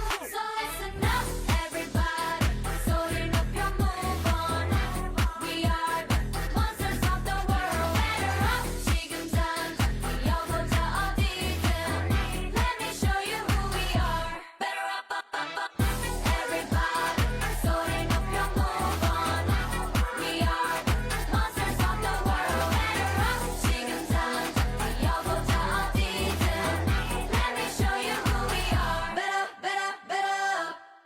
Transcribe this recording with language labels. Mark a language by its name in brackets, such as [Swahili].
[English] So listen up, everybody. [Korean] 소리 높여 [English] move on. We are the monsters of the world. Better up, [Korean] 지금 당장 뛰어보자 어디든. [English] Let me show you who we are. Better up, up, up, up. Everybody, [Korean] 소리 높여 [English] move on. We are the monsters of the world. Better up, [Korean] 지금 당장 뛰어보자 어디든. [English] Let me show you who we are. Better, better, better up.